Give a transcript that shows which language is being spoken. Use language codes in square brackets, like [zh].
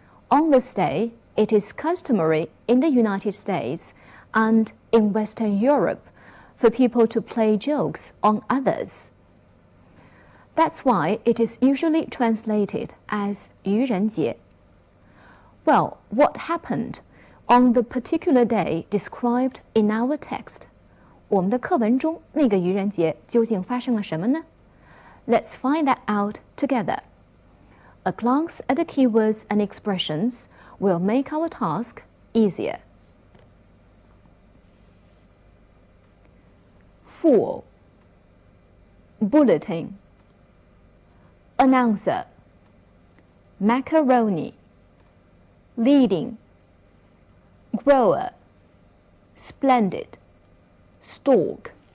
[en] On this day, it is customary in the United States and in Western Europe for people to play jokes on others. That's why it is usually translated as 愚人节. Well, what happened on the particular day described in our text? [zh] 我们的课文中那个愚人节究竟发生了什么呢? [en] Let's find that out together. A glance at the keywords and expressions will make our task easier. Fool, bulletin, announcer, macaroni, leading, grower, splendid, stalk.